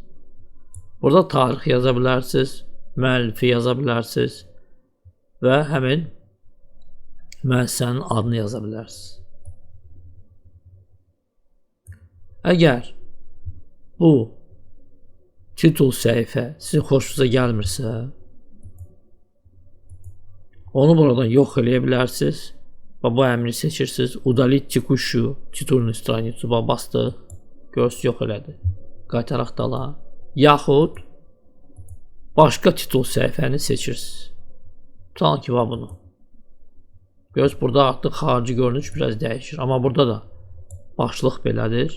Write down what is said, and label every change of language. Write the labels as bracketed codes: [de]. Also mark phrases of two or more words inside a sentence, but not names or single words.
[az] Burada tarix yaza bilərsiniz, müəllifi yaza bilərsiniz və həmin müəssisənin adını yaza bilərsiniz. Əgər bu titul səhifə sizin xoşunuza gəlmirsə, onu buradan yox eləyə bilərsiniz və bu əmri seçirsiniz. [ru] Удалить текущую titulную страницу bastıq. [az] Görsünüz, yox elədi. Qaytaraq dala. Yaxud başqa titul səhifəni seçirsiniz. Tutalım ki, bunu. Göz burada artıq xarici görünüş biraz dəyişir. Amma burada da başlıq belədir.